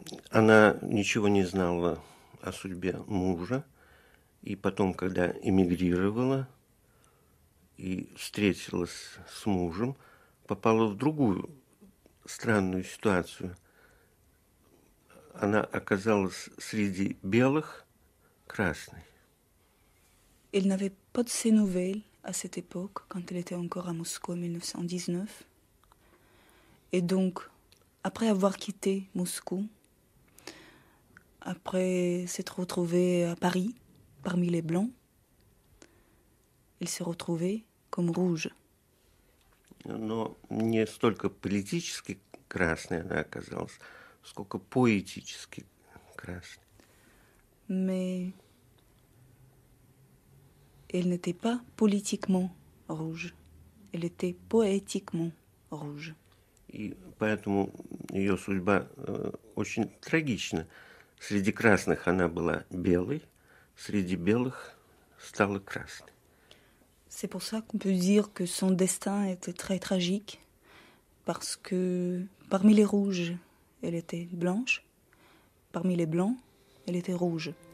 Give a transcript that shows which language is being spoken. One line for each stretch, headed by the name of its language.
Russian: Она ничего не знала о судьбе мужа, и потом, когда эмигрировала и встретилась с мужем, попала в другую странную ситуацию. Она оказалась среди белых красной.
French: Elle n'avait pas de ses nouvelles à cette époque, quand elle était encore à Moscou en 1919. Et donc, après avoir quitté Moscou, après s'être retrouvée à Paris, parmi les Blancs, elle s'est retrouvée comme rouge.
Russian: Но не столько политически красной она оказалась, сколько поэтически красной.
French: Mais elle n'était pas politiquement rouge, elle était poétiquement rouge.
Russian: И поэтому ее судьба очень трагична. Среди красных она была белой, среди белых стала красной.
French: C'est pour ça qu'on peut dire que son destin était très tragique, parce que parmi les rouges, elle était blanche, parmi les blancs, elle était rouge.